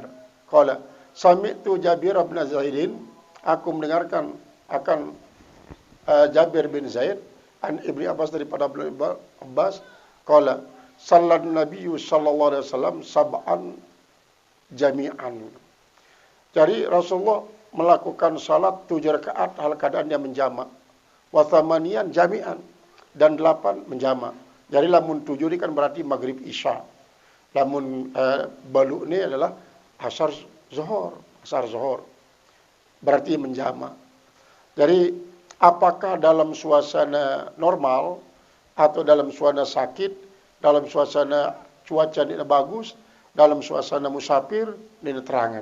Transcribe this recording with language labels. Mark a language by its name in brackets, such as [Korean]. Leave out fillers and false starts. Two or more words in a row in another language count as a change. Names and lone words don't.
[Arabic] قال سمعت جابر بن زيد, [Indonesian] aku mendengarkan akan Jabir bin Zaid an Ibnu Abbas daripada Ibnu Abbas. [Arabic] قال صلى النبي صلى الله عليه وسلم سبعا جميعا. [Indonesian] Jadi Rasulullah melakukan salat 7 rakaat hal keadaan dia menjama. [Arabic] وثمانيا جميعا, [Indonesian] dan 8 menjama. Jadi lamun 7 ini kan berarti maghrib isya. Lamun balu ini adalah asar zuhur. Berarti menjama. Jadi apakah dalam suasana normal atau dalam suasana sakit, dalam suasana cuaca tidak bagus, dalam suasana musafir, ini terangan.